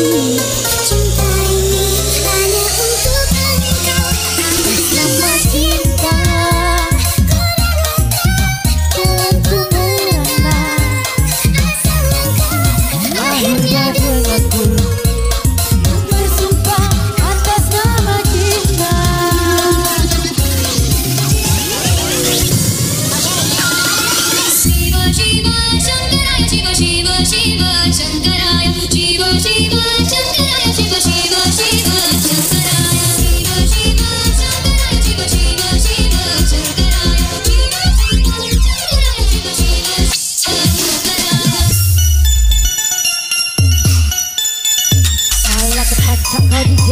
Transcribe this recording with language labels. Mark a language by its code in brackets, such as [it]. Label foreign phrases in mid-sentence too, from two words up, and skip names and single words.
[id] cinta ini hanya untuk engkau atas nama cinta. Dalam ku merana asal engkau akhirnya denganku bersumpah atas nama cinta. [sa] Shiva Shiva Shankaraya Shiva Shiva Shiva Shankaraya Shiva Shiva Shankaraya Shiva Shiva Shiva Shankaraya Shiva Shiva Shankaraya Shiva Shiva Shiva Shankaraya Shiva Shiva Shankaraya Shiva Shiva Shankaraya. [id] Salah kecak kau DJ.